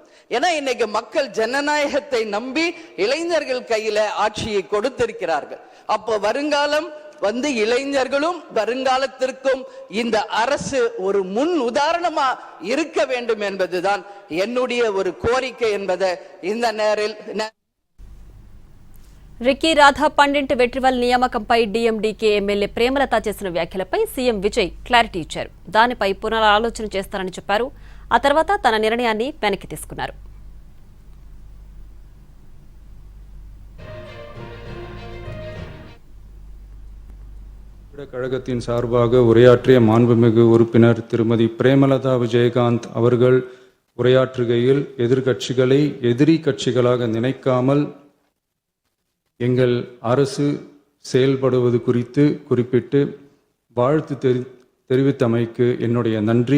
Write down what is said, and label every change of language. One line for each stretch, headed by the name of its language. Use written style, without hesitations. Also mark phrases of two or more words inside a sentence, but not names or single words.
Tamil: ஏன்னா இன்னைக்கு மக்கள் ஜனநாயகத்தை நம்பி இளைஞர்கள் கையில ஆட்சியை கொடுத்திருக்கிறார்கள். அப்போ வருங்காலம் இளைஞர்களும் வருங்காலத்திற்கும் இந்த அரசு ஒரு முன் உதாரணமா இருக்க வேண்டும் என்பதுதான் என்னுடைய ஒரு கோரிக்கை என்பதை இந்த நேரில்
Telugu: రికీ రాధా పండిట్ వెట్రివెల్ నియామకంపై డీఎండీకే ఎమ్మెల్యే ప్రేమలత చేసిన వ్యాఖ్యలపై సీఎం విజయ్ క్లారిటీ ఇచ్చారు. దానిపై పునరాలోచన చేస్తారని చెప్పారు. ఆ తర్వాత తన నిర్ణయాన్ని వెనక్కి తీసుకున్నారు.
Tamil: கழகத்தின் சார்பாக உரையாற்றிய மாண்புமிகு உறுப்பினர் திருமதி பிரேமலதா விஜயகாந்த் அவர்கள் உரையாற்றுகையில் எதிர்கட்சிகளை எதிரி கட்சிகளாக நினைக்காமல் எங்கள் அரசு செயல்படுவது குறித்து குறிப்பிட்டு வாழ்த்து தெரிவித்தமைக்கு என்னுடைய நன்றி.